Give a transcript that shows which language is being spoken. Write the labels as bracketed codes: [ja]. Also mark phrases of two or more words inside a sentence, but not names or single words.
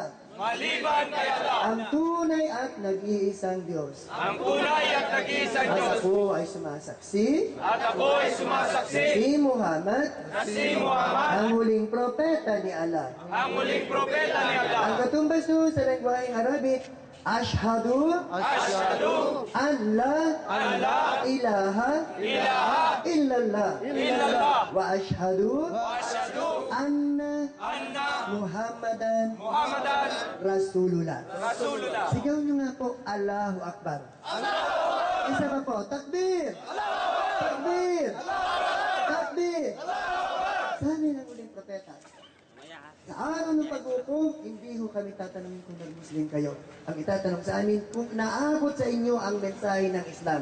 [tl] Maliban kay Allah. Ang tunay at nag-iisang Diyos. Ang tunay at nag-iisang At Diyos. ako ay sumasaksi. At ako ay sumasaksi. Si Muhammad. Na si Muhammad. Ang huling propeta ni Allah. Ang muling propeta ni Allah. Ang katumbas doon sa lengguaheng Arabic, Ashhadu [ar] Asyhadu أن لا alla إله إلا الله illallah وأشهد وأشهد anna anna Muhammadan Muhammadan Rasulullah. Rasulullah. [tl] Sigaw nyo nga po, [ar] الله أكبر. [tl] Isa pa po, takbir! [ar] تكبير! تكبير! [tl] Sabi ng uling propeta, sa araw ng pag-uukom, hindi ho kami tatanungin kung nag-Muslim kayo. Ang itatanong sa amin, kung naabot sa inyo ang mensahe ng Islam.